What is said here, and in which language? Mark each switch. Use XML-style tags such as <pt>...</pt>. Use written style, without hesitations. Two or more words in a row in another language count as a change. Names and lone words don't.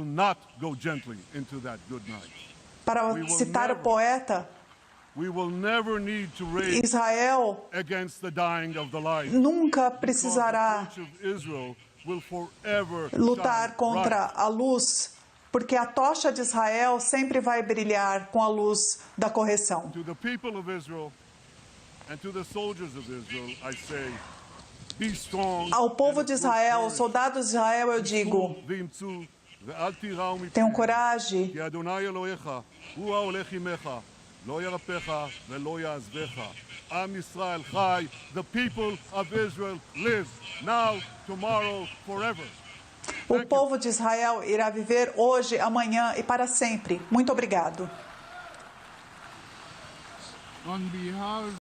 <pt>Para citar o poeta, Israel nunca precisará lutar contra a luz, porque a tocha de Israel sempre vai brilhar com a luz da correção. Ao povo de Israel, aos soldados de Israel, eu digo: tenham coragem.</pt> <he>לא ירפך ולא יעזבך. עם ישראל חי.</he> <en>The people of Israel live now, tomorrow, forever.</en> <pt>O povo de Israel irá viver hoje, amanhã e para sempre. Muito obrigado.</pt>